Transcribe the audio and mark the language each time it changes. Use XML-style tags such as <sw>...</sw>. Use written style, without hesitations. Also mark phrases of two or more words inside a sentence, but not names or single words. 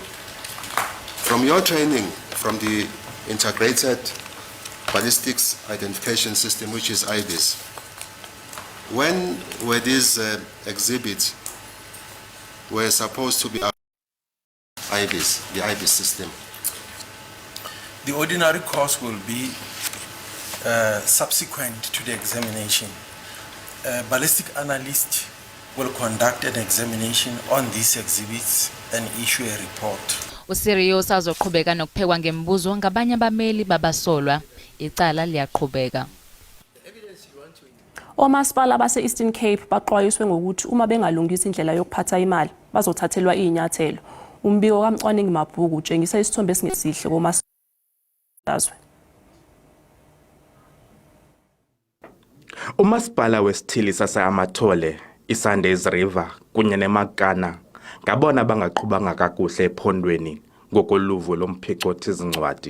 <en>From your training from the Integrated Ballistics Identification System, which is IBIS, when were these exhibits were supposed to be IBIS, the IBIS system? The ordinary course will be subsequent to the examination. Ballistic analyst will conduct an examination on these exhibits and issue a report.</en> <zu>uSirius azoqhubeka nokuphekwa ngembuzo ngabanye abameli babasolwa. Icala liyaqhubeka. Omasipala base-Eastern Cape baxwayiswe ngokuthi uma bengalungisa indlela yokuphatha imali bazothathelwa inyathelo. Umbiko kaMcwaningi Mabhuku utshengisa isithombe esingesihle komasipala.</zu> <xh>Umasipala wesithili sase-Amathole, iSundays River kunye neMakana ngabona bangaqhubanga kakuhle ephondweni ngokoluvo lomphicothi izincwadi.</xh>